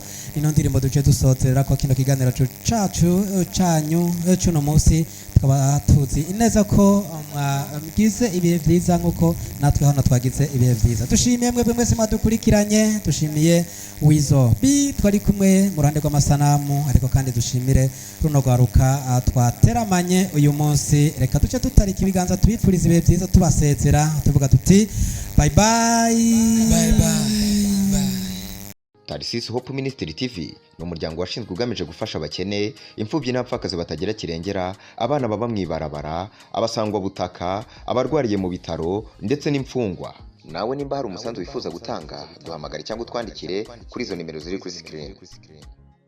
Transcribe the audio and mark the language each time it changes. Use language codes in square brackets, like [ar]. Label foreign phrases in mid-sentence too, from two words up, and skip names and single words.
[rn] ino ndirimbo duce dusozera ko kino kiganiro cacu canyu cuno munsi tukaba tuzi ineza ko mwagize ibihe vyiza nkuko natwe hano twagize ibihe vyiza. Dushimiye mwebwe mwese mwadukurikiranye, dushimiye Wizo B twari kumwe mu ruhande rw'amasanamu, ariko kandi dushimire runo rwaruka twateramanye uyu munsi. Reka duce tutarika ibiganza tubipfuriza ibihe vyiza tubasezera tuvuga tuti [en] bye bye bye bye. [rn] Tarsis Hope Ministry TV ni umuryango washinzwe ugamije gufasha abakene, imfubyi n'abapfakazi batagira kirengera, abana baba mwibarabara, abasangwa butaka, abarwariye mu bitaro ndetse n'imfungwa. Nawe nimba hari umusanzu wifuza gutanga, duhamagare cyangwa utwandikire kuri izo nimero ziri kuri screen.